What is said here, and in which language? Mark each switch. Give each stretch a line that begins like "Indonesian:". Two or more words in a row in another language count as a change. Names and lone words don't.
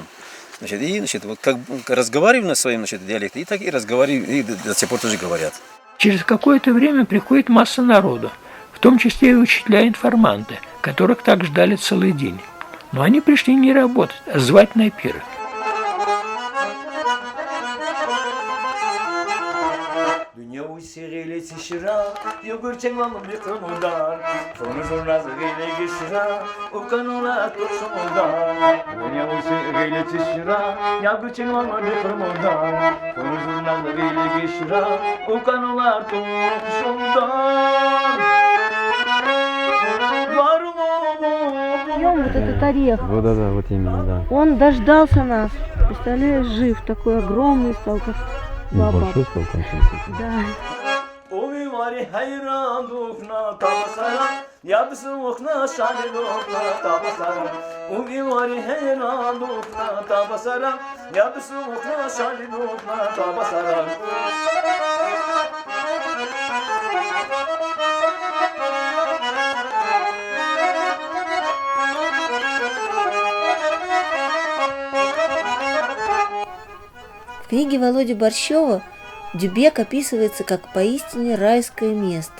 Russian: Значит, и, значит, вот как разговаривали на своем, значит, диалекте, и так и разговаривали, и до сих пор тоже говорят. Через какое-то время приходит масса народу, в том числе и учителя-информанты, которых так ждали целый день. Но они пришли не работать, а звать на пир.
Tabassaran: Sirili tishira, yogur chenglam bikrumudar. Fonuzurna zagile gishira, ukanula tuksumudar. Dunya sirili tishira, yogur chenglam bikrumudar. Fonuzurna zagile gishira, ukanula tuksumudar.
Russian: Пьем вот этот орех. Вот, да, вот именно, да. Он дождался нас. Представляешь, жив, такой огромный стал, как баба. Большой стал, конечно. Да.
Tabassaran: Uvimari hayran dukna tabasara, yabsu ukna shani dukna tabasara. Uvimari hayran dukna tabasara, yabsu ukna shani dukna tabasara.
Russian: В книге Володи Борщева Дюбек описывается как поистине райское место.